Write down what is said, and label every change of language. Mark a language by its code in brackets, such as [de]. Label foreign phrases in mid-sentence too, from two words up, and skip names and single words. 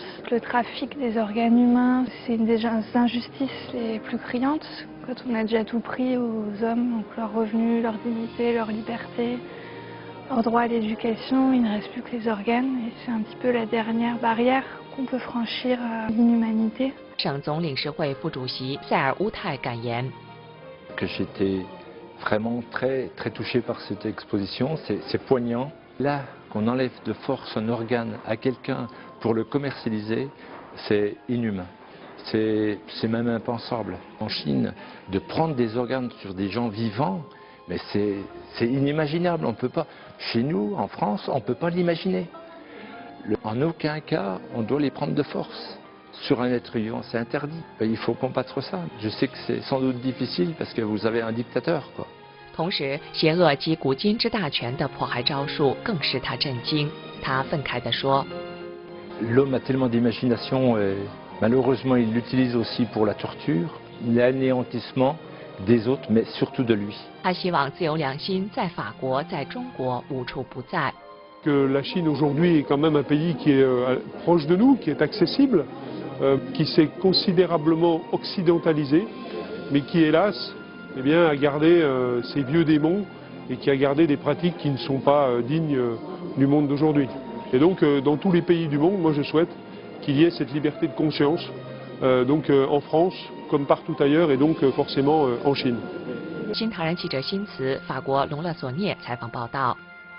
[fr] Le trafic des organes humains, c'est une des injustices les plus criantes. Quand on a déjà tout pris aux hommes, donc leur revenu, leur dignité, leur liberté, leur droit à l'éducation, il ne reste plus que les organes et c'est un petit peu la dernière barrière qu'on peut franchir à l'inhumanité. [zh] 省总领事会副主席塞尔乌泰感言 [fr] Que j'étais vraiment très touché par cette exposition, c'est poignant. Là, qu'on enlève de force un organe à quelqu'un pour le commercialiser, c'est inhumain. C'est même impensable. En Chine, de prendre des organes sur des gens vivants, mais c'est inimaginable. On peut pas. Chez nous, en France, on ne peut pas l'imaginer. En aucun cas, on doit les prendre de force. Sur un être vivant, c'est interdit. Il faut combattre ça. Je sais que c'est sans doute difficile parce que vous avez un dictateur, quoi. [zh] 同时，邪恶及古今之大权的迫害招数更使他震惊。他愤慨地说 [fr] ：“L'homme a tellement d'imagination et malheureusement il l'utilise aussi pour la torture, l'anéantissement des autres, mais surtout de lui。” [zh] 他希望自由良心在法国、在中国无处不在。 [fr] Que la Chine aujourd'hui est quand même un pays qui est proche de nous, qui est accessible, qui s'est considérablement occidentalisé, mais qui hélas, eh bien, a gardé ses vieux démons et qui a gardé des pratiques qui ne sont pas dignes du monde d'aujourd'hui. Et donc, dans tous les pays du monde, moi je souhaite qu'il y ait cette liberté de conscience, donc en France comme partout ailleurs, et donc forcément en Chine. [zh] 新唐人记者辛茨，法国隆勒索涅采访报道。